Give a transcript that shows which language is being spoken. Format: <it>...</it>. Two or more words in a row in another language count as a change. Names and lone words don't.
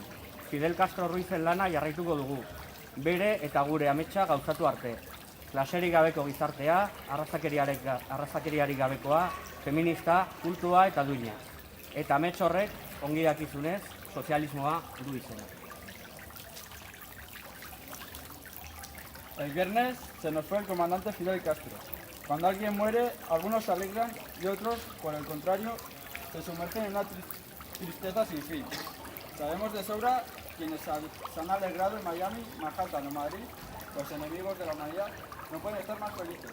<eu>Fidel Castro Ruizen lana jarraituko dugu, bere eta gure ametsa gauzatu arte. Klaserik gabeko gizartea, arrazakeriarik gabekoa, feminista, kultua eta duina. Eta amets horrek, ongi dakizunez, sozialismoa du izena.</eu> <es>El viernes se nos fue el comandante Fidel Castro. Cuando alguien muere, algunos se alegran y otros, por el contrario, se sumergen en una tristeza sin fin. Sabemos de sobra quienes se han alegrado en Miami, Manhattan o Madrid, los enemigos de la humanidad, no pueden estar más felices.</es>